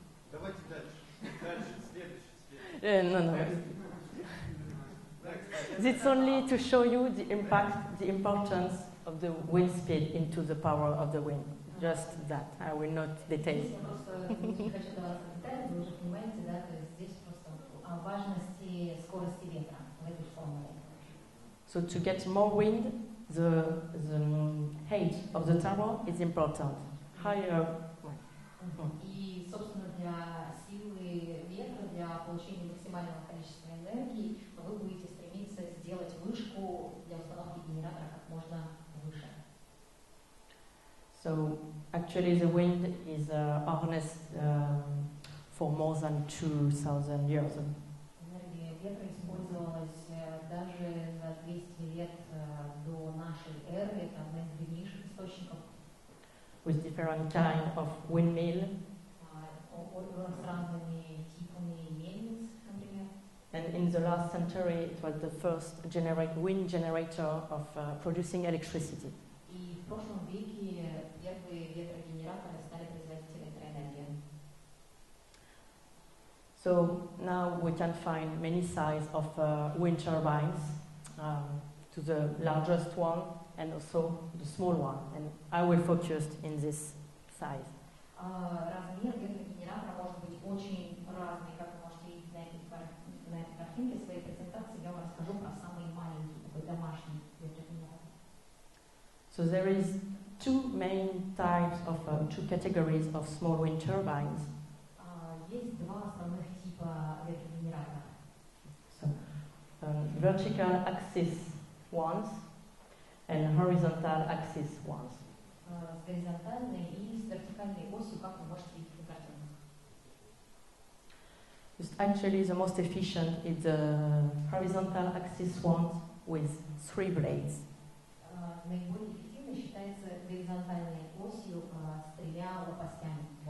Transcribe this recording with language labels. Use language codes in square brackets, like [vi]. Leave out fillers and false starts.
[ru] Давайте дальше, следующий. [en] No. It's only to show you the impact, the importance of the wind speed into the power of the wind. Just that. I will not detail. [ru] Я просто не хочу даваться детали, вы уже понимаете, да, то есть здесь просто о важности скорости ветра в этой формуле. [en] So to get more wind, the height of the tower is important. Higher. [ru] И, собственно, для силы ветра, для получения максимального количества энергии, вы будете стремиться сделать вышку для установки генератора как можно выше. [en] So actually the wind is harnessed for more than 2,000 years. [ru] Энергия ветра использовалась даже за 200 лет до нашей эры. Это одна из древнейших источников. [en] With different kind of windmill. [ru] С разными типами мельниц, например. [en] And in the last century, it was the first wind generator of producing electricity. [ru] И в прошлом веке первые ветрогенераторы стали производить электроэнергию. [en] So now we can find many sizes of wind turbines, to the largest one and also the small one. And I will focus in this size. [ru] Размер ветрогенератора может быть очень разный, как вы можете видеть на этой картинке. В своей презентации я вам расскажу про самый маленький, такой домашний ветрогенератор. [en] So there is two main types of, two categories of small wind turbines. [ru] Есть два основных типа ветрогенераторов. [en] So, vertical axis ones and horizontal axis ones. [ru] С горизонтальной и с вертикальной осью, как вы можете видеть на картинках. [en] Actually, the most efficient is the horizontal axis ones with 3 blades. [ru] Наиболее эффективной считается горизонтальной осью с 3 лопастями.